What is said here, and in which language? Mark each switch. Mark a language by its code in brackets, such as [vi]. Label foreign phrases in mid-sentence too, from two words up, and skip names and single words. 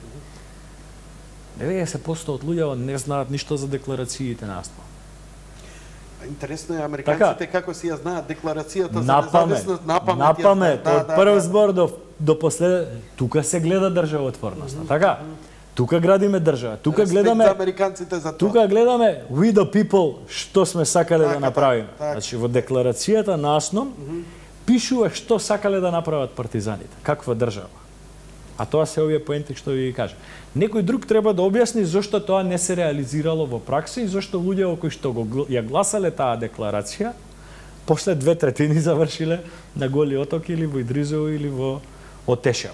[mk] 90% од луѓето не знаат ништо за декларациите на АСНОМ. Интересно е американците како си ја знаат декларацијата за независност напамет. Од прв збор до последен. Тука се гледа државотворноста, така? Тука градиме држава. Тука гледаме американците за тоа. Тука гледаме [en] we the people [mk] што сме сакале да направиме. Значи во декларацијата на АСНОМ пишува што сакале да направат партизаните, каква држава. А тоа се овие поенти што ви кажа. Некој друг треба да објасни зошто тоа не се реализирало во пракса и зошто луѓе кои што ја гласале таа декларација, после 2/3 завршиле на Голи Оток или во Идризово или во Отешево.